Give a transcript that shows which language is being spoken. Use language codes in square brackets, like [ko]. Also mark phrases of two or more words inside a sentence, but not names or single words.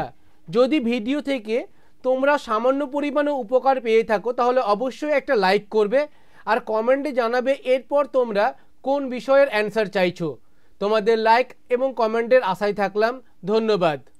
[bn] যদি ভিডিও থেকে তোমরা সামান্য পরিমাণে উপকার পেয়ে থাকো তাহলে অবশ্যই একটা লাইক করবে আর কমেন্টে জানাবে এরপর তোমরা কোন বিষয়ের আনসার চাইছো। তোমাদের লাইক এবং কমেন্টের আশায় থাকলাম। ধন্যবাদ।